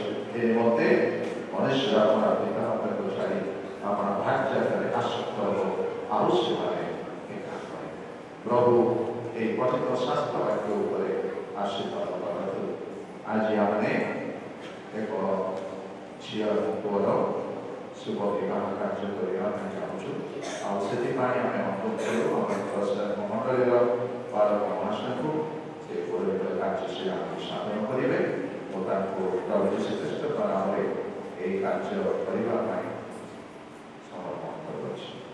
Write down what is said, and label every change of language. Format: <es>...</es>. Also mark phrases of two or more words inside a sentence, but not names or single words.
<or>ଏ ନିମନ୍ତେ ମନୁଷ୍ୟ ଆପଣ ପିତା ମାତାଙ୍କୁ ଛାଡ଼ି ଆପଣ ଭାର୍ଯ୍ୟାରେ ଆସକ୍ତ ହେବ, ଆଉ ସେମାନେ ଏକା କରେ। ପ୍ରଭୁ ଏହି ପଠିତ ଶାସ୍ତ୍ର ବାକ୍ୟ ଉପରେ ଆଶୀର୍ବାଦ କରନ୍ତୁ। ଆଜି ଆମେ ଏକ ଝିଅ ପୁଅର</or> <hi>शुभ विवाह कार्य करने चाहूँ।</hi> <or>ଆଉ ସେଥିପାଇଁ ଆମେ ଅନୁରୋଧ କରୁ ଆମ ମଣ୍ଡଳୀର ବାଳକ ମହାଶୟଙ୍କୁ ସେ ପୌରୋହିତ କାର୍ଯ୍ୟ ସେ ଆମକୁ ସାଧନ କରିବେ ଓ ତାଙ୍କୁ ପ୍ରଭୁ ଶ୍ରୀଖ୍ରୀଷ୍ଟ ନାମରେ ଏହି କାର୍ଯ୍ୟ କରିବା ପାଇଁ ସମର୍ପଣ କରୁଅଛି।</or>